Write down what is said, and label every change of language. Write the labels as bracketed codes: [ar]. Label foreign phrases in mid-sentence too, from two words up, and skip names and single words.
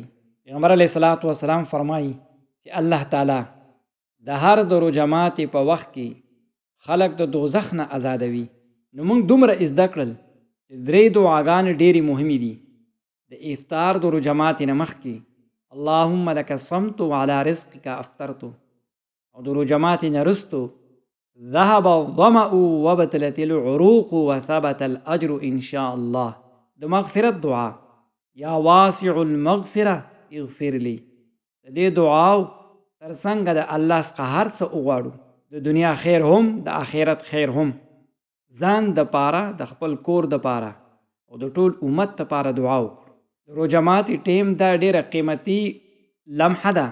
[ps] پیغمبر [ar] علیه الصلاۃ والسلام [ps] فرمایي چې الله تعالی د هر د روژه ماتې په وخت کې خلق د دوزخ نه آزادوي. نو موږ دومره زده کړل چې درې دعاګانې ډېرې مهمې دي. د افطار د روژه ماتې نه مخکې [ar] اللهم لك صمت وعلى رزقك افطرت، [ps] او د روژه ماتې نه وروستو [ar] ذهب الظمأ وبطلت العروق وثبت الاجر ان شاء الله. [ps] د مغفرت دعا، [ar] یا واسع المغفره اغفر لي. [ps] د دې دعاو تر څنګه د الله څخه هر څه وغواړو، د دنیا خیر هم د آخرت خیر هم، ځان د پاره، د خپل کور د پاره او د ټول امت د پاره دعا وکړو. د روژه ماتې ټیم دا ډیره قیمتي لمحه ده.